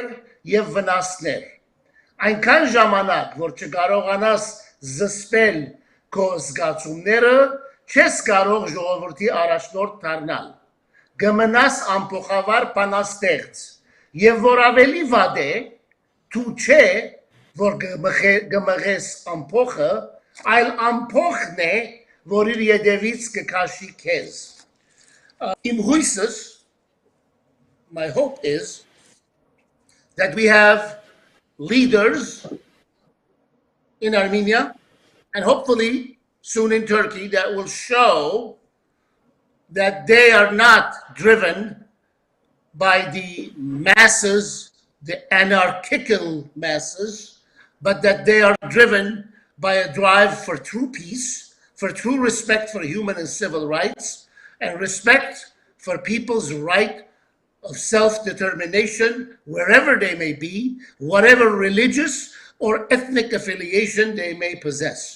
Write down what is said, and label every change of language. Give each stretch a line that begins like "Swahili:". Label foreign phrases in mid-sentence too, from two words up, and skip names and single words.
Armenian: եւ վնասներ։ Այնքան ժամանակ, որ չկարողանաս զսպել քո զգացումները, չես կարող ժողովրդի առաջնորդ դառնալ։ Կմնաս ամփոխավար բանաստեղծ, եւ որ ավելի վատ է, դու չէ, որ կմղես ամփոխը, այլ ամփոխն է, որ իր ետևից կքաշի քեզ։ Իմ հույսս,
English: my hope is that we have leaders in Armenia and hopefully soon in Turkey that will show that they are not driven by the masses, the anarchical masses, but that they are driven by a drive for true peace, for true respect for human and civil rights, and respect for people's right of self-determination, wherever they may be, whatever religious or ethnic affiliation they may possess.